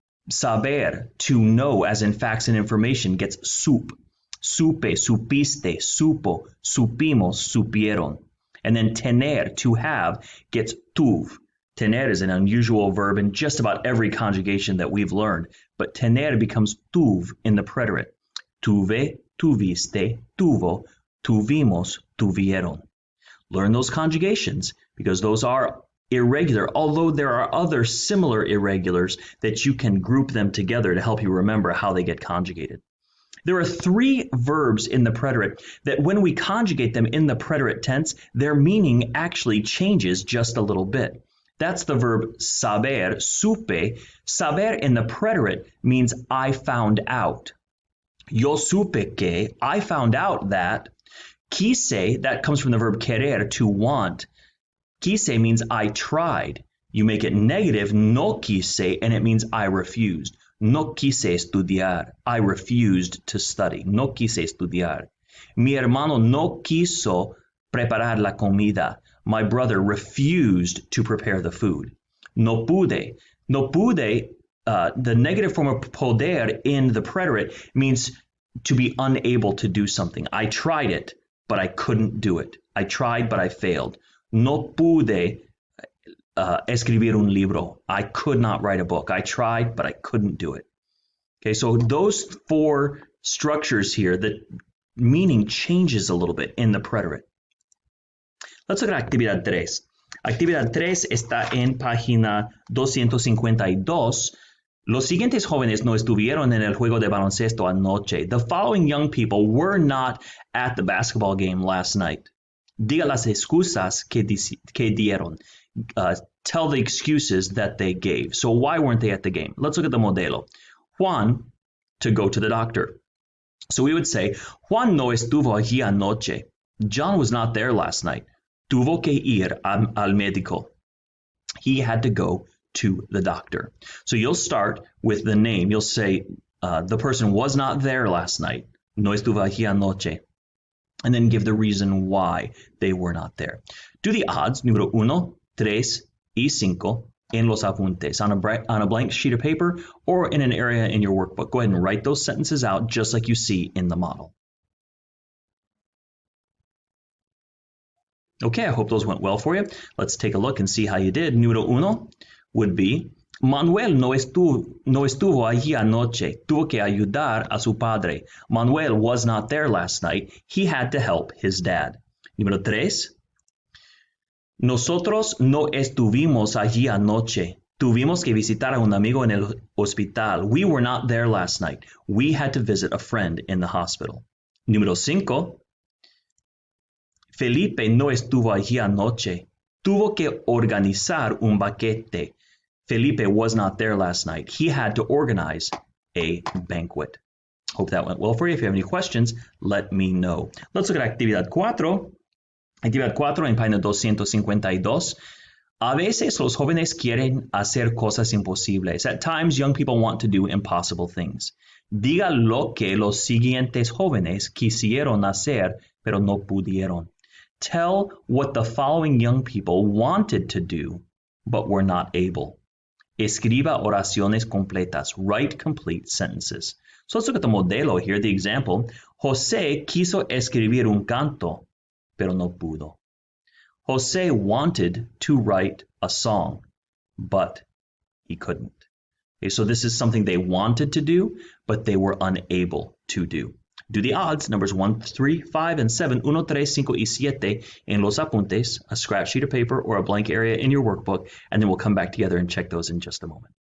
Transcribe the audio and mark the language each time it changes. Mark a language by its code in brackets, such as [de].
[en] Saber, to know, as in facts and information, gets sup. [es] Supe, supiste, supo, supimos, supieron. [en] And then tener, to have, gets tuv. Tener is an unusual verb in just about every conjugation that we've learned, but tener becomes tuv in the preterite. [es] Tuve, tuviste, tuvo, tuvimos, tuvieron. [en] Learn those conjugations because those are irregular, although there are other similar irregulars that you can group them together to help you remember how they get conjugated. There are 3 verbs in the preterite that when we conjugate them in the preterite tense, their meaning actually changes just a little bit. That's the verb saber, supe. Saber in the preterite means I found out. [es] Yo supe que, [en] I found out that. Quise, that comes from the verb querer, to want. Quise means I tried. You make it negative, [es] no quise, [en] and it means I refused. [es] No quise estudiar. [en] I refused to study. [es] No quise estudiar. Mi hermano no quiso preparar la comida. [en] My brother refused to prepare the food. [es] No pude. [en] No pude, the negative form of poder in the preterite means to be unable to do something. I tried it, but I couldn't do it. I tried, but I failed. [es] No pude escribir un libro. [en] I could not write a book. I tried, but I couldn't do it. Okay, so those 4 structures here, the meaning changes a little bit in the preterite. Let's look at actividad 3. [es] Actividad 3 está en página 252. Los siguientes jóvenes no estuvieron en el juego de baloncesto anoche. [en] The following young people were not at the basketball game last night. [es] Diga las excusas que dieron. [en] Tell the excuses that they gave. So why weren't they at the game? Let's look at the modelo. Juan, to go to the doctor. So we would say, [es] Juan no estuvo allí anoche. [en] John was not there last night. [es] Tuvo que ir al médico. [en] He had to go to the doctor. So you'll start with the name. You'll say, the person was not there last night. [es] No estuvo allí anoche. [en] And then give the reason why they were not there. Do the odds, [es] número 1, 3, y 5, en los apuntes, [en] on a blank sheet of paper or in an area in your workbook. Go ahead and write those sentences out just like you see in the model. Okay, I hope those went well for you. Let's take a look and see how you did. [es] Número 1 [en] would be, [es] Manuel no estuvo allí anoche. Tuvo que ayudar a su padre. [en] Manuel was not there last night. He had to help his dad. Número 3. [es] Nosotros no estuvimos allí anoche. Tuvimos que visitar a un amigo en el hospital. [en] We were not there last night. We had to visit a friend in the hospital. [es] Número 5. Felipe no estuvo allí anoche. Tuvo que organizar un banquete. [en] Felipe was not there last night. He had to organize a banquet. Hope that went well for you. If you have any questions, let me know. Let's look at [es] actividad 4. Actividad 4 en página 252. A veces los jóvenes quieren hacer cosas imposibles. [en] At times, young people want to do impossible things. [es] Diga lo que los siguientes jóvenes quisieron hacer, pero no pudieron. [en] Tell what the following young people wanted to do, but were not able. [es] Escriba oraciones completas. [en] Write complete sentences. So let's look at the modelo here, the example. [es] José quiso escribir un canto, pero no pudo. [en] José wanted to write a song, but he couldn't. Okay, so this is something they wanted to do, but they were unable to do. Do the odds, numbers 1, 3, 5, and 7, 1, 3, 5, [es] y 7, en los apuntes, [en] a scratch sheet of paper or a blank area in your workbook, and then we'll come back together and check those in just a moment.